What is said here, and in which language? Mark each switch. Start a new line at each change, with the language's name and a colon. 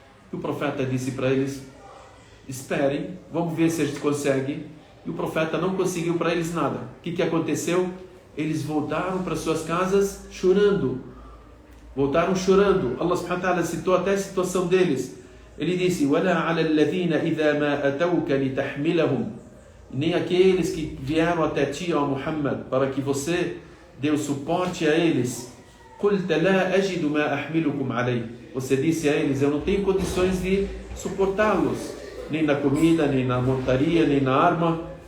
Portuguese: E o profeta disse para eles, esperem, vamos ver se a gente consegue. E o profeta não conseguiu para eles nada. O que aconteceu? Eles voltaram para suas casas chorando. Voltaram chorando. Allah subhanahu wa ta'ala citou até a situação deles. Ele disse,
Arabic: وَلَا عَلَى الَّذِينَ إِذَا مَا أَتَوْكَ لِتَحْمِلَهُم.
Portuguese: Nem aqueles que vieram até ti, ó Muhammad, para que você dê o suporte a eles.
Arabic: قُلْتَ لَا أَجِدُ مَا أَحْمِلُكُمْ عَلَيْهِ.
Portuguese: Você disse a eles, eu não tenho condições de suportá-los, nem na comida, nem na montaria, nem na arma.